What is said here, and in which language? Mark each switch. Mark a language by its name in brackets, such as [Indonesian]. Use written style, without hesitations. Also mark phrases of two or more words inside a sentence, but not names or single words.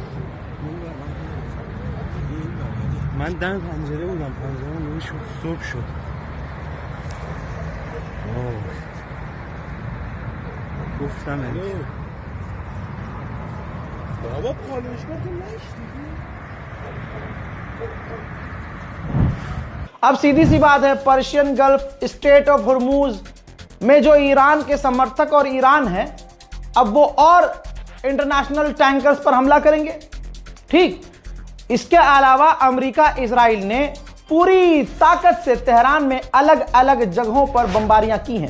[Persian] من دم پنجره بودم، پنجرمون نوری شد صبح شد. گفتم بابا پالشگاه تو نشتی. [Hindi] अब सीधी सी बात है, पर्शियन गल्फ स्टेट ऑफ हुर्मुज में जो ईरान के समर्थक और ईरान है, अब वो और [English] international tankers [Hindi] पर हमला करेंगे। ठीक, इसके अलावा अमेरिका इजराइल ने पूरी ताकत से तेहरान में अलग अलग जगहों पर बमबारियां की हैं।